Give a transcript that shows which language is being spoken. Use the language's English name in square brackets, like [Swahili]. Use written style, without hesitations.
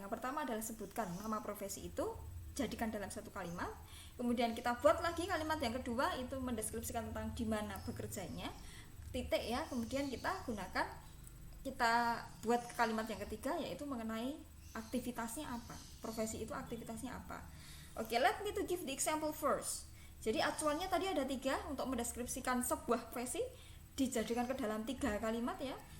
[Indonesian] Yang pertama adalah sebutkan nama profesi itu, jadikan dalam satu kalimat. Kemudian kita buat lagi kalimat yang kedua, itu mendeskripsikan tentang di mana bekerjanya, titik, ya. Kemudian kita buat kalimat yang ketiga, yaitu mengenai aktivitasnya apa, profesi itu aktivitasnya apa. [English] Oke, let me to give the example first. [Indonesian] Jadi acuannya tadi ada 3 untuk mendeskripsikan sebuah profesi, dijadikan ke dalam 3 kalimat, ya.